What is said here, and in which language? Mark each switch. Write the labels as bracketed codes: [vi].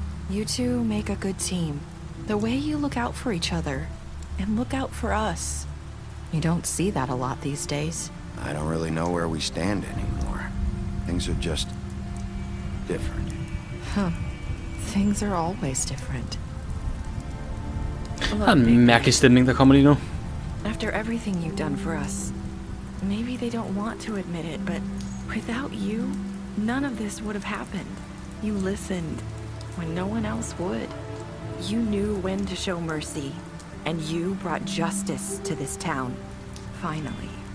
[en] You two make a good team. The way you look out for each other, and look out for us. You don't see that a lot these days. I don't really know where we stand anymore. Things are just... different. Huh. Things are always different. [da] Der er en mærkelig stemning, der kommer lige nu. [en] After everything you've done for us, maybe they don't want to admit it, but without you, none of this would have happened. You listened when no one else would. You knew when to show mercy, and you brought justice to this town. Finally.